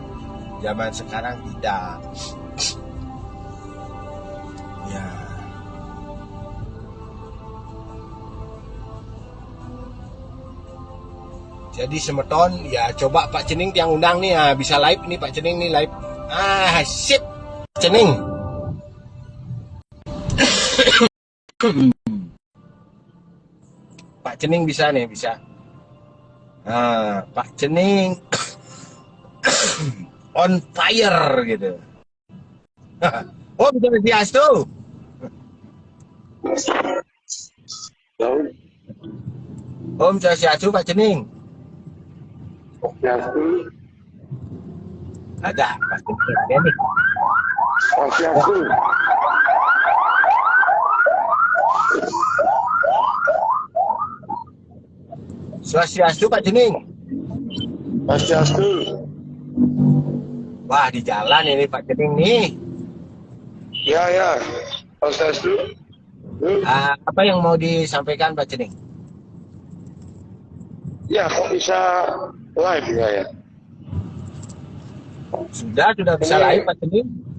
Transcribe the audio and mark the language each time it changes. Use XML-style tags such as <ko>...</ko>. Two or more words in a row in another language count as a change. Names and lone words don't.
<id>Zaman sekarang tidak. Ya. Jadi semeton, ya coba Pak Cening yang undang nih, bisa live nih Pak Cening nih live. Sip. Cening. Pak Cening bisa nih, bisa. Pak Cening</id> <en>on fire</en> <id>gitu. Oh, bisa Swastiastu. Om Swastiastu Pak Cening. Swastiastu. Ada Pak Cening nih. Swastiastu. Swastiastu Pak Cening. Swastiastu. Wah, di jalan ini Pak Cening nih. Ya. Swastiastu. Apa yang mau disampaikan Pak Cening? Ya, kok bisa live ya? Sudah bisa live Pak Cening.</id>